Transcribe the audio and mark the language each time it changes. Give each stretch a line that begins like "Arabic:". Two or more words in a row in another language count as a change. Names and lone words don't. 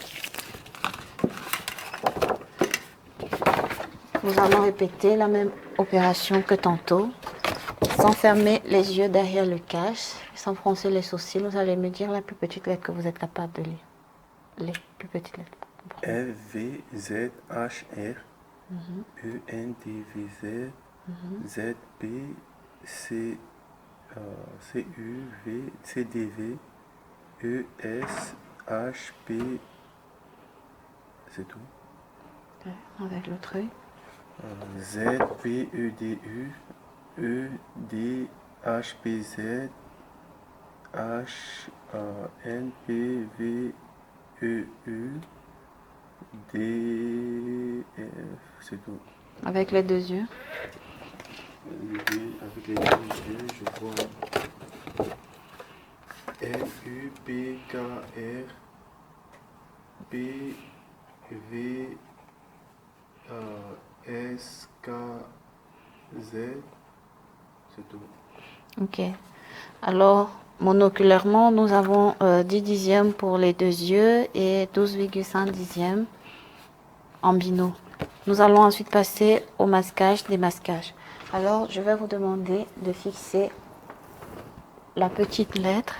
French: Nous allons répéter la même opération que tantôt, sans fermer les yeux derrière le cache, sans froncer les sourcils. Vous allez me dire la plus petite lettre que vous êtes capable de lire. Les plus petites lettres. F, V, Z, H, R, E, N, D, V, Z, Z, P, C, C, U, V, C, D, V, E, S, H, P, c'est tout. Avec l'autre œil. Z, P, E, D, U, E, D, H, P, Z, H, N, P, V, E, U, D, F, c'est tout. Avec les deux yeux. Avec les deux yeux, je vois L, U, P, K, R, P, V, S, K, Z, c'est tout. Ok. Alors, monoculairement, nous avons 10 dixièmes pour les deux yeux et 12,5 dixièmes en bino. Nous allons ensuite passer au masquage, démasquage. Alors, je vais vous demander de fixer la petite lettre.